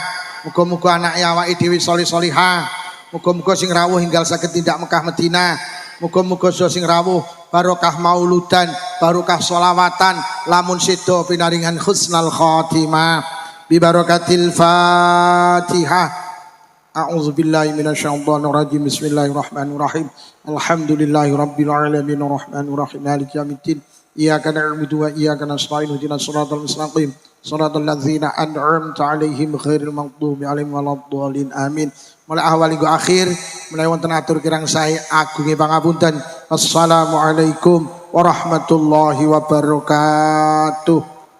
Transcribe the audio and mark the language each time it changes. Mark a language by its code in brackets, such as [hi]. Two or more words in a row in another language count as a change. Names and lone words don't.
[jv] Muga-muga anake awake dhewe solih-solihah. Muga-muga sing rawuh hinggal saged tindak Mekah Madinah. Muga-muga sing rawuh barokah mauludan, barokah sholawatan, lamun sedo pinaringan [ar] حسن الخاتمة. ببركة الفاتحة. أعوذ بالله من الشيطان الرجيم. بسم الله الرحمن الرحيم. الحمد لله رب العالمين الرحمن الرحيم مالك يوم الدين. إياك نعبد وإياك نستعين اهدنا الصراط المستقيم صراط الذين أنعمت عليهم غير المغضوب عليهم ولا الضالين آمين. [jv] Mulai awal hingga akhir mulai wonten atur kirang sae agunge pangapunten. [ar] السلام عليكم ورحمة الله وبركاته.